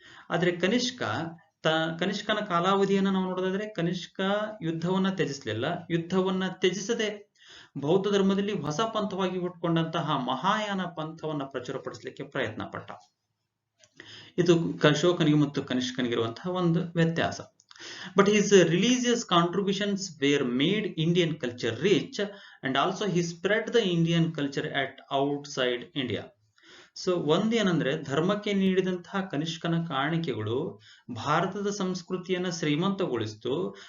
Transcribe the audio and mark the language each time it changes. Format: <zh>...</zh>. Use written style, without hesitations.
<kn>ಆದ್ರೆ ಕನಿಷ್ಕನ ಕಾಲಾವಧಿಯನ್ನು ನಾವು ನೋಡೋದಾದ್ರೆ ಕನಿಷ್ಕ ಯುದ್ಧವನ್ನ ತ್ಯಜಿಸಲಿಲ್ಲ. ಯುದ್ಧವನ್ನ ತ್ಯಜಿಸದೆ ಬೌದ್ಧ ಧರ್ಮದಲ್ಲಿ ಹೊಸ ಪಂಥವಾಗಿ ಹುಟ್ಕೊಂಡಂತಹ ಮಹಾಯಾನ ಪಂಥವನ್ನ ಪ್ರಚುರಪಡಿಸಲಿಕ್ಕೆ ಪ್ರಯತ್ನ ಪಟ್ಟ. ಇದು ಅಶೋಕನಿಗೆ ಮತ್ತು ಕನಿಷ್ಕನಿಗಿರುವಂತಹ ಒಂದು ವ್ಯತ್ಯಾಸ.</kn> <en>But his religious contributions were made Indian culture rich, and also he spread the Indian culture at outside India.</en> <kn>So ಒಂದೇನಂದ್ರೆ, ಧರ್ಮಕ್ಕೆ ನೀಡಿದಂತಹ ಕನಿಷ್ಕನ ಕಾಣಿಕೆಗಳು ಭಾರತದ ಸಂಸ್ಕೃತಿಯನ್ನ ಶ್ರೀಮಂತಗೊಳಿಸಿತು.</kn>